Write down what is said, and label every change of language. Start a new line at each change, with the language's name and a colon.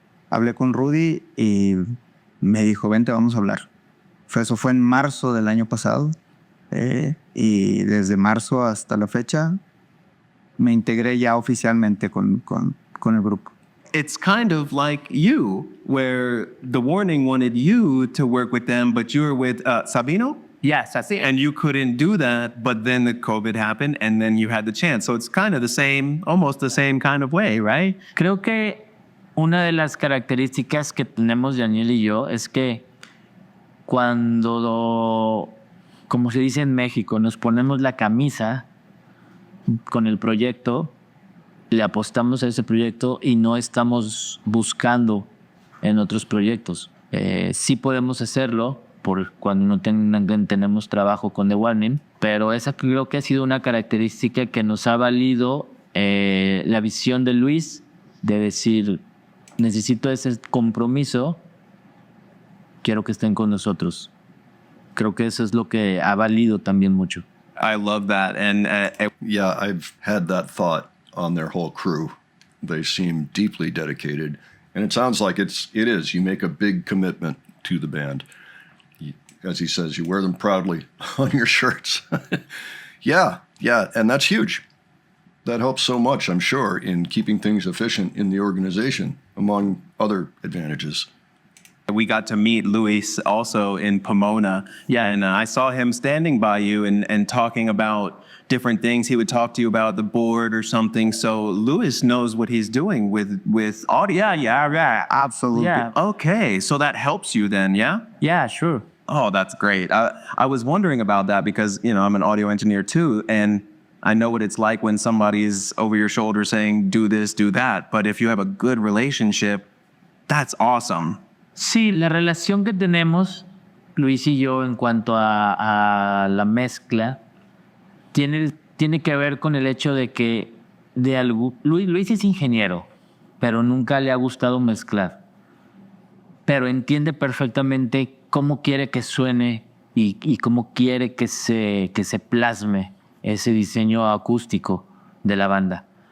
Spanish: Hablé con Rudy y me dijo, vente, vamos a hablar. Eso fue en marzo del año pasado. Y desde marzo hasta la fecha me integré ya oficialmente con el grupo.
English: It's kind of like you, where The Warning wanted you to work with them, but you were with Sabino? Yes, así. And you couldn't do that, but then the COVID happened, and then you had the chance. So it's kind of the same, almost the same kind of way, right?
Spanish: Creo que una de las características que tenemos Daniel y yo es que cuando, como se dice en México, nos ponemos la camisa con el proyecto, le apostamos a ese proyecto y no estamos buscando en otros proyectos. Sí podemos hacerlo por cuando no tenemos trabajo con The Warning, pero esa creo que ha sido una característica que nos ha valido la visión de Luis de decir, necesito ese compromiso, quiero que estén con nosotros. Creo que eso es lo que ha valido también mucho.
English: I love that. And Yeah, I've had that thought on their whole crew. They seem deeply dedicated. And it sounds like it is. You make a big commitment to the band. As he says, you wear them proudly on your shirts. Yeah. And that's huge. That helps so much, I'm sure, in keeping things efficient in the organization, among other advantages. we got to meet Luis also in Pomona. Yeah, and I saw him standing by you and talking about different things. He would talk to you about the board or something. So Luis knows what he's doing with audio. Yeah, absolutely. Yeah. Okay, so that helps you then, yeah? Yeah, sure. Oh, that's great. I was wondering about that because, you know, I'm an audio engineer too, and I know what it's like when somebody's over your shoulder saying, do this, do that. But if you have a good relationship, that's awesome.
Spanish: Sí, la relación que tenemos, Luis y yo, en cuanto a la mezcla, tiene que ver con el hecho de que Luis es ingeniero, pero nunca le ha gustado mezclar. pero entiende perfectamente cómo quiere que suene y cómo quiere que se plasme ese diseño acústico de la banda.